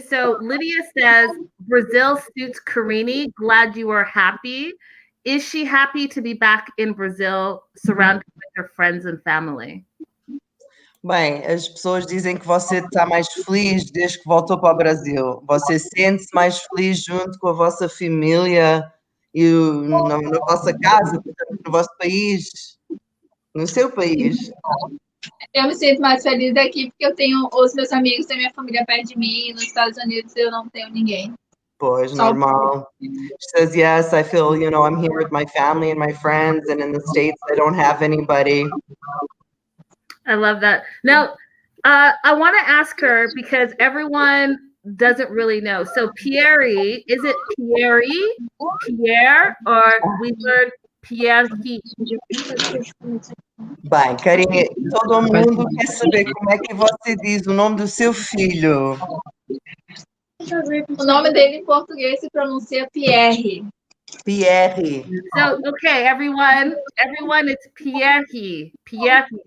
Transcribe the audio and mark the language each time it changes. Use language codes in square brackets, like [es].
[en] So Lydia says, Brazil suits Karine. Glad you are happy. Is she happy to be back in Brazil, surrounded with her friends and family? [pt] Bem, as pessoas dizem que você está mais feliz desde que voltou para o Brasil. Você sente-se mais feliz junto com a vossa família e na vossa casa, portanto, no vosso país, no seu país. Eu me sinto mais feliz aqui porque eu tenho os meus amigos e a minha família perto de mim. Nos Estados Unidos eu não tenho ninguém. Pois, normal. [en] She says, yes, I feel, I'm here with my family and my friends, and in the States, I don't have anybody. I love that. Now, I want to ask her because everyone doesn't really know. So Pierre, is it Pierre, or we learned Pierre? [pt] Bem, Karine, todo mundo quer saber como é que você diz o nome do seu filho. O nome dele em português se pronuncia Pierre. Pierre. [en] So, okay, everyone, it's Pierre. Pierre.